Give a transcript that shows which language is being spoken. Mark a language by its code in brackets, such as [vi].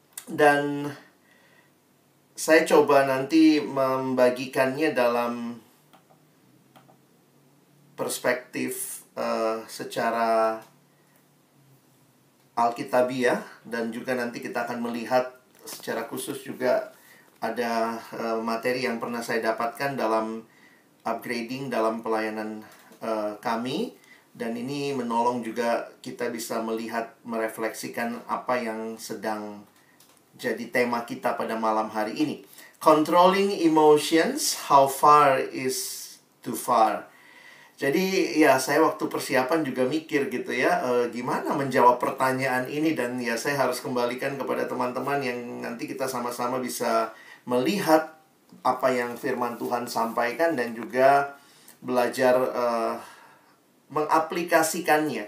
[id] Dan saya coba nanti membagikannya dalam perspektif secara Alkitabiah, dan juga nanti kita akan melihat secara khusus juga ada materi yang pernah saya dapatkan dalam upgrading dalam pelayanan kami, dan ini menolong juga kita bisa melihat, merefleksikan apa yang sedang jadi tema kita pada malam hari ini. [en] Controlling emotions, how far is too far. [id] Jadi ya, saya waktu persiapan juga mikir gitu ya, gimana menjawab pertanyaan ini. Dan ya, saya harus kembalikan kepada teman-teman yang nanti kita sama-sama bisa melihat apa yang firman Tuhan sampaikan, dan juga belajar mengaplikasikannya.